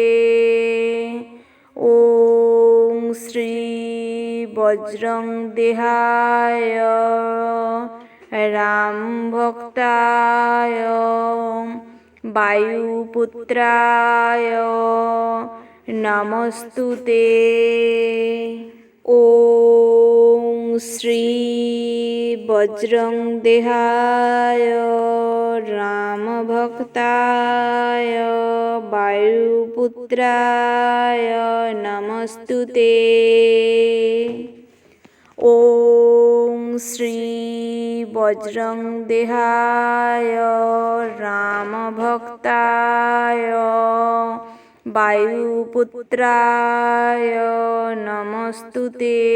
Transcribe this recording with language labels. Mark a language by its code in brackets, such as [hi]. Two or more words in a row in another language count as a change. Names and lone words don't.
[sa] ওম শ্রী বজরং দেহায় রাম ভক্তায় বায়ুপুত্রায় নমস্তুতে। ওম শ্রী বজরং দেহায় रामभक्ताय वायुपुत्राय नमस्तुते। ॐ श्री वज्रंदेहाय रामभक्ताय वायुपुत्राय नमस्तुते।